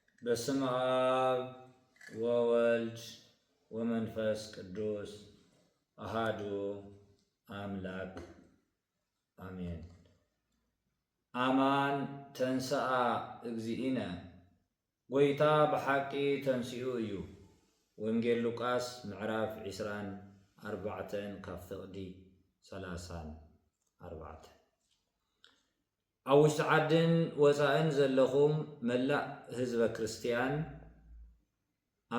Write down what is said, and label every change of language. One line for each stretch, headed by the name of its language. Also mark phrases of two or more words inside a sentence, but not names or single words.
Geez: በስመ አብ ወወልድ ወመንፈስ ቅዱስ አሃዱ አምላክ አሜን። አማን ተንሥአ እግዚእነ
Tigrinya: ጎይታ ብሓቂ ተንሥኡ እዩ። ወንጌል ሉቃስ ምዕራፍ 24 ካብ ፍቕዲ 34 ኣብ ውሽጢ ዓድን ወፃእን ዘለኹም መላእ ህዝበ ክርስቲያን ኣብ